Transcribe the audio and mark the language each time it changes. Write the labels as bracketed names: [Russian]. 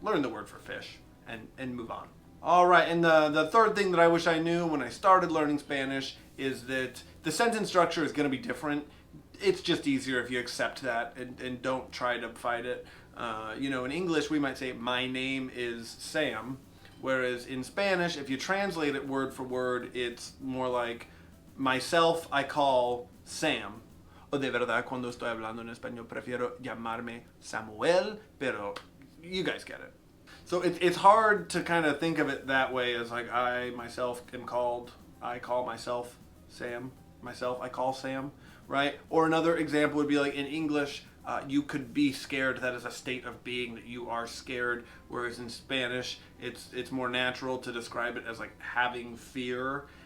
[English] Learn the word for fish and move on. All right, and the third thing that I wish I knew when I started learning Spanish is that the sentence structure is going to be different. It's just easier if you accept that and don't try to fight it. You know, in English we might say, my name is Sam. Whereas in Spanish, if you translate it word for word, it's more like, myself I call Sam. [Spanish] O de verdad, cuando estoy hablando en español, prefiero llamarme Samuel, pero [English] you guys get it. So it's hard to kind of think of it that way as like, I call myself Sam. Myself, I call Sam. Right? Or another example would be like in English, you could be scared. That is a state of being that you are scared. Whereas in Spanish, it's more natural to describe it as like having fear.